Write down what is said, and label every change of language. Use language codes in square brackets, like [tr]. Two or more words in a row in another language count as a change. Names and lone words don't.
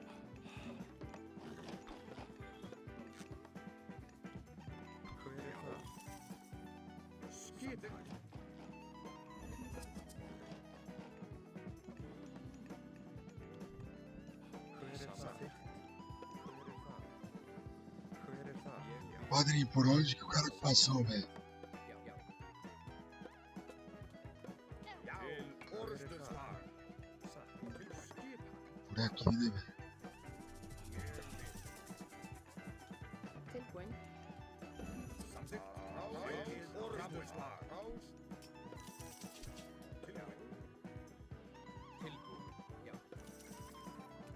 [is] Hver er þar? Skipan. Hver er þar? Hver er þar? Hver er þar? [pt] Padrinho, por onde que o cara passou, velho? [is] Já, já. Já. Til forystuslag. Satt. Til skipan. [pt] Por aqui, né, velho? [is] Tilbúin. Samþykkt. Til forystuslag. Tilbúin. Já.